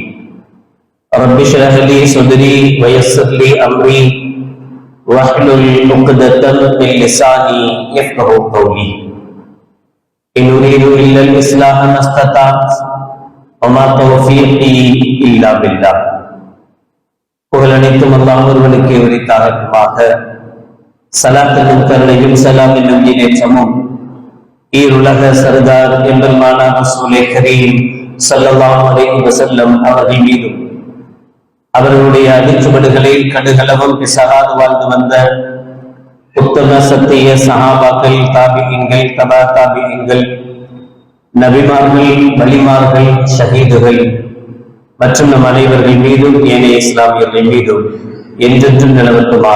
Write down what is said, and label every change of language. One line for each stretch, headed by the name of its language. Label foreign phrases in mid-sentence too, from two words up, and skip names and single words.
Arabic: رب اشرح لي صدري ويسر لي أمري واحلل عقدة من لساني يفقهوا قولي. إن أريد إلا الإصلاح ما استطعت وما توفيقي إلا بالله.
Tamil: புகழனைத்தும் அல்லாஹ் ஒருவனுக்கே உரித்தாகட்டுமாக. ஸலாத்தும் கருணையும் ஸலாம் என்னும் ஈரேற்றமும் ஈருலக சர்தார் எம்பெருமானா ரசூலே
Arabic: كريم صلى الله عليه وسلم
Tamil: அவர்கள் மீதும் அவர்களுடைய அடிச்சுவடுகளில் கடுகளவும் பிசகாது வாழ்ந்து வந்த உத்தம சத்திய சஹாபாக்கள், தாபிஈன்கள், தபா தாபிஈன்கள், நபிமார்கள், வலிமார்கள், ஷஹீதுகள் மற்றும் நம் அனைவர்கள் மீதும் ஏனைய இஸ்லாமியர்கள் மீதும் என்றென்றும் நிலவட்டுமாக.